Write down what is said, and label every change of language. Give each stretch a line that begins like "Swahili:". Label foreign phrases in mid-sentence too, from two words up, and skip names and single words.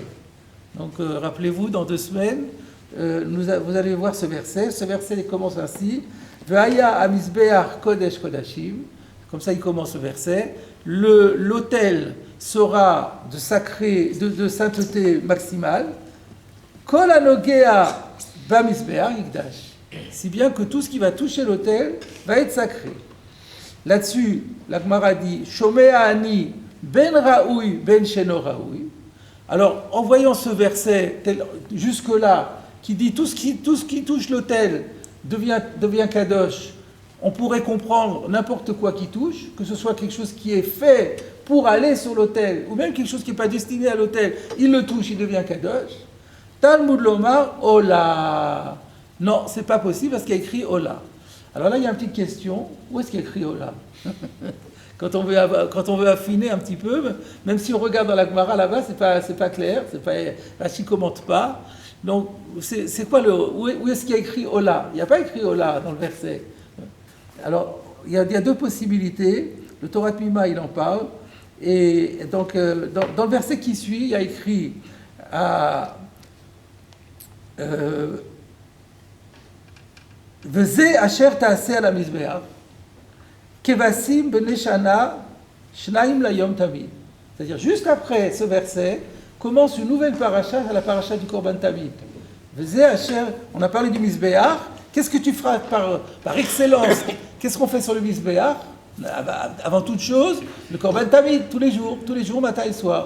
French: Donc rappelez-vous, dans 2 semaines, vous allez voir ce verset. Ce verset il commence ainsi.
Hebrew: והיה המזבח קודש קדשים.
French: Comme ça, il commence le verset. L'autel sera de sainteté maximale.
Hebrew: כל הנוגע במזבח יקדש.
French: Si bien que tout ce qui va toucher l'autel va être sacré. Là-dessus, la Gemara dit
Hebrew: שומע אני בין ראוי בין שאינו ראוי.
French: Alors, en voyant ce verset jusque-là, qui dit tout ce qui touche l'autel devient kadosh, on pourrait comprendre n'importe quoi qui touche, que ce soit quelque chose qui est fait pour aller sur l'autel, ou même quelque chose qui n'est pas destiné à l'autel, il le touche, il devient kadosh.
Hebrew: תלמוד לומר עולה.
French: Non, c'est pas possible parce qu'il y a écrit ola. Alors là, il y a une petite question. Où est-ce qu'il y a écrit ola? Quand on veut affiner un petit peu, même si on regarde dans la Gemara là-bas, c'est pas clair. Rashi commente pas. Donc, c'est quoi où est-ce qu'il y a écrit ola? Il n'y a pas écrit ola dans le verset. Alors, il y a 2 possibilités. Le Torah Mima, il en parle. Et donc, dans le verset qui suit, il y a écrit
Hebrew: וזה אשר תעשה על המזבח כבשים בני שנה שנים ליום תמיד.
French: C'est-à-dire, juste après ce verset, commence une nouvelle paracha, la paracha du
Hebrew: קרבן תמיד. וזה אשר,
French: on a parlé du mizbeach. Qu'est-ce que tu feras par excellence? Qu'est-ce qu'on fait sur le mizbeach? Avant toute chose, le
Hebrew: קרבן תמיד,
French: tous les jours, matin et soir.